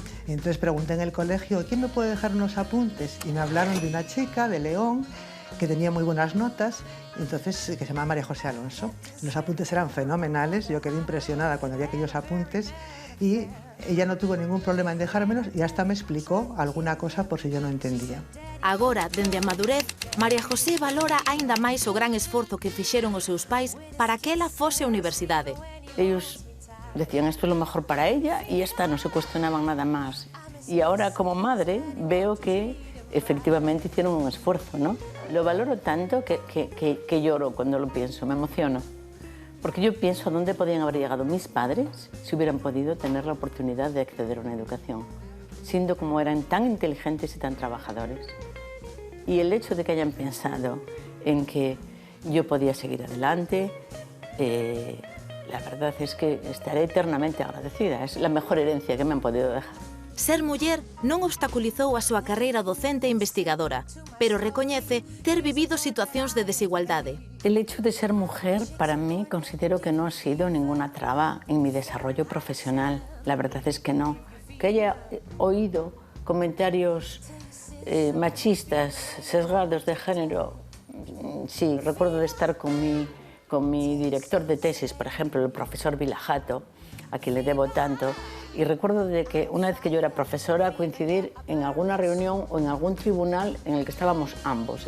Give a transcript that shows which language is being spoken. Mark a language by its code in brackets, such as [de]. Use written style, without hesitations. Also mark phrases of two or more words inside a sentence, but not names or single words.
[es] Entonces pregunté en el colegio, ¿quién me puede dejar unos apuntes? Y me hablaron de una chica de León que tenía muy buenas notas, entonces, que se llama María José Alonso. Los apuntes eran fenomenales, yo quedé impresionada cuando vi aquellos apuntes y ella no tuvo ningún problema en dejármelos y hasta me explicó alguna cosa por si yo no entendía. [gl] Agora, dende a madurez, María José valora aínda máis o gran esforzo que fixeron os seus pais para que ela fose á universidade. [es] Ellos decían esto es lo mejor para ella y ya está, no se cuestionaban nada más. Y ahora como madre veo que efectivamente hicieron un esfuerzo, ¿no? Lo valoro tanto que lloro cuando lo pienso, me emociono. Porque yo pienso a dónde podían haber llegado mis padres si hubieran podido tener la oportunidad de acceder a una educación, siendo como eran tan inteligentes y tan trabajadores. Y el hecho de que hayan pensado en que yo podía seguir adelante, la verdad es que estaré eternamente agradecida. Es la mejor herencia que me han podido dejar. [gl] Ser muller non obstaculizou a súa carreira docente e investigadora, pero recoñece ter vivido situacións de desigualdade. [es] El hecho de ser mujer, para mí, considero que no ha sido ninguna traba en mi desarrollo profesional. La verdad es que no. Que haya oído comentarios machistas, sesgados de género, sí. Recuerdo de estar con mi director de tesis, por ejemplo, el profesor Vilajato, a quien le debo tanto, y recuerdo de que una vez que yo era profesora coincidir en alguna reunión o en algún tribunal en el que estábamos ambos.